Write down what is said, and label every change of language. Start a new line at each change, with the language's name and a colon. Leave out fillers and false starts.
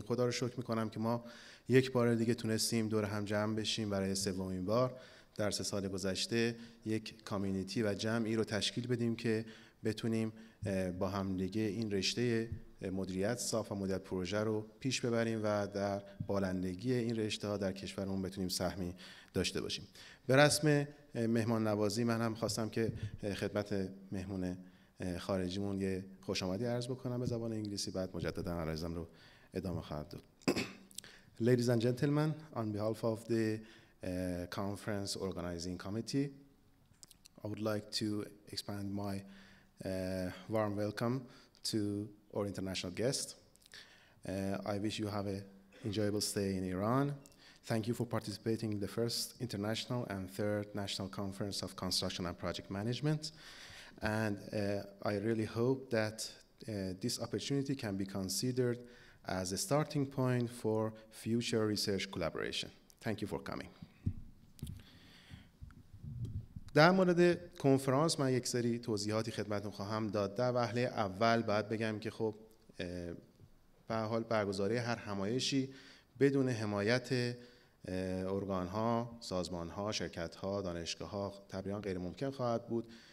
Persian: خدا رو شکر میکنم که ما یک بار دیگه تونستیم دور هم جمع بشیم برای سومین بار در 3 سال گذشته یک کامیونیتی و جمعی رو تشکیل بدیم که بتونیم با هم دیگه این رشته مدیریت ساخت و مدیریت پروژه رو پیش ببریم و در بالندگی این رشته ها در کشورمون بتونیم سهمی داشته باشیم. به رسم مهمان نوازی من هم خواستم که خدمت مهمون خارجیمون یه خوش آمدی عرض بکنم به زبان انگلیسی، بعد مجددا عرایزم رو ادامه خواهم داد.
English: Ladies and gentlemen, on behalf of the conference organizing committee, I would like to expand my warm welcome to our international guest. I wish you have an enjoyable stay in Iran. Thank you for participating in the first international and third national conference of construction and project management. And I really hope that this opportunity can be considered as a starting point for future research collaboration. Thank you for coming.
Persian: در مورد کنفرانس من یک سری توضیحاتی خدمتتون خواهم داد. در وهله اول باید بگم که خب به هر حال برگزاری هر همایشی بدون حمایت ارگان‌ها، سازمان‌ها، شرکت‌ها، دانشگاه‌ها طبعاً غیر ممکن خواهد بود.